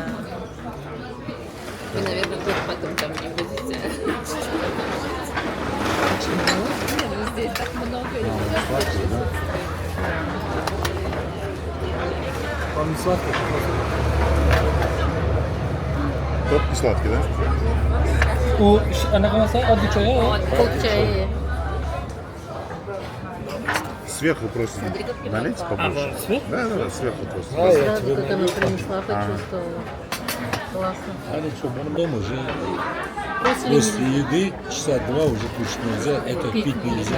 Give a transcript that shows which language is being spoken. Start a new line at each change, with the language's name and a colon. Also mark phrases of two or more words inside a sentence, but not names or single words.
Russian: Вы, наверное, тоже потом там не будете. Почему? Нет, ну здесь так много. Вам не сладкий? Тот не сладкий, да?
Uzbek: У anaqa masala oddiy choy. Ko'k чай.
Russian: Сверху просто налейте побольше. сверху? Да, сверху просто. Сразу, как она принесла, почувствовала. Классно. Они что, дома уже После после еды часа 2 уже кушать нельзя, это пить нельзя.